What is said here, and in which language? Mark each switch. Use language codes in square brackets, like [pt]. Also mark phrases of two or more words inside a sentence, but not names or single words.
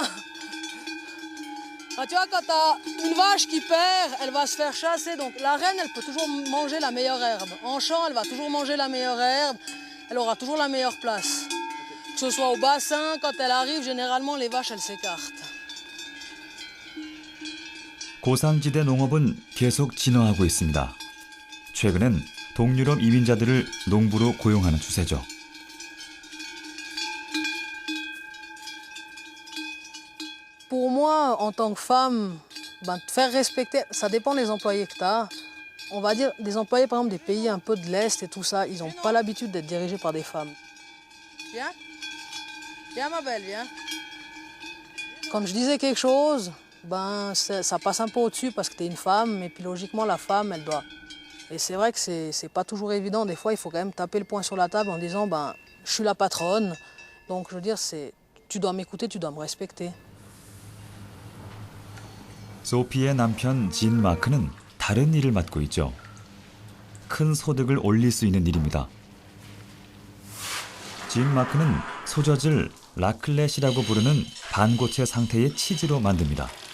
[fr] Ah, tu vois, quand tu as une vache qui perd, elle va se faire chasser. Donc la reine, elle peut toujours manger la meilleure herbe. En champ, elle va toujours manger la meilleure herbe. Elle aura toujours la meilleure place. Que ce soit au bassin, quand elle arrive, généralement, les vaches, elles s'écartent. [ko] 고산지대 농업은 계속 진화하고 있습니다. 최근엔 동유럽 이민자들을 농부로 고용하는 추세죠. [fr] Pour moi, en tant que femme, te faire respecter, ça dépend des employés que tu as. On va dire des employés, par exemple, des pays un peu de l'Est et tout ça, ils n'ont pas l'habitude d'être dirigés par des femmes. Viens. Viens, ma belle, viens. Quand je disais quelque chose, ça passe un peu au-dessus parce que tu es une femme, et puis logiquement, la femme, elle doit. Et c'est vrai que c'est pas toujours évident. Des fois, il faut quand même taper le poing sur la table en disant, je suis la patronne. Donc, je veux dire, tu dois m'écouter, tu dois me respecter. [ko] 소피의 남편 진 마크는 다른 일을 맡고 있죠. 큰 소득을 올릴 수 있는 일입니다. 진 마크는 소젖을 라클렛이라고 부르는 반고체 상태의 치즈로 만듭니다.